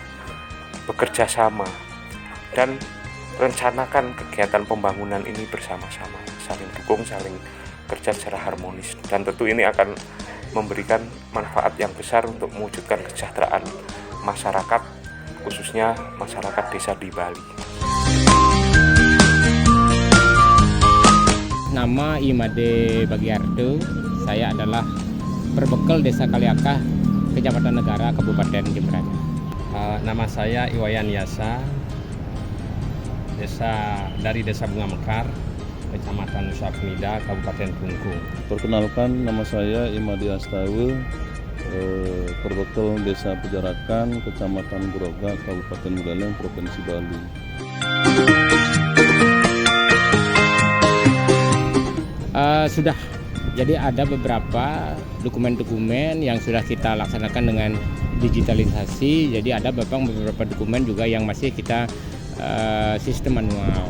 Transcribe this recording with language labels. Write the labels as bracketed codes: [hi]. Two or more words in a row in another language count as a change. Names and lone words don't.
[id] Bekerja sama dan rencanakan kegiatan pembangunan ini bersama-sama, saling dukung, saling kerja secara harmonis, dan tentu ini akan memberikan manfaat yang besar untuk mewujudkan kesejahteraan masyarakat, khususnya masyarakat desa di Bali. Nama Imade Bagiardo, saya adalah perbekal Desa Kaliakah, Kecamatan Negara, Kabupaten Jemberana. Nama saya Iwayan Yasa, dari Desa Bunga Mekar, Kecamatan Nusa Penida, Kabupaten Klungkung. Perkenalkan, nama saya Imadi Astawa, perbekal Desa Pejarakan, Kecamatan Groga, Kabupaten Buleleng, Provinsi Bali. Sudah, jadi ada beberapa dokumen-dokumen yang sudah kita laksanakan dengan digitalisasi. Jadi ada beberapa dokumen juga yang masih kita sistem manual.